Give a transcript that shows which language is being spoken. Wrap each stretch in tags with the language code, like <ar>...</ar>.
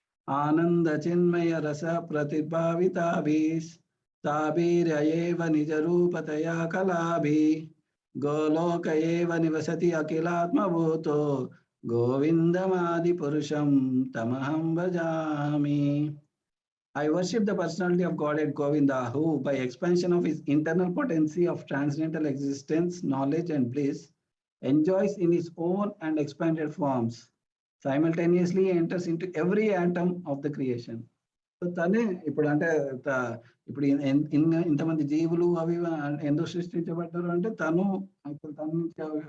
<sa>ఆనంద చిన్మయ రస ప్రతిభావితాభిస్ తాభిర్యయేవ నిజ రూపతయా కలాభి గోలోక ఏవ నివసతి అఖిలాత్మభూతో గోవిందమాది పురుషం తమహం భజామి.</sa> <en>I worship the personality of Godhead Govinda, who by expansion of his internal potency of transcendental existence, knowledge and bliss, enjoys in his own and expanded forms, simultaneously enters into every atom of the creation.</en> <te>So తనే ఇప్పుడు అంటే ఇప్పుడు ఇంతమంది జీవులు అవి ఎందుకు సృష్టించబడ్డారు అంటే తను ఇప్పుడు తన నుంచి</te>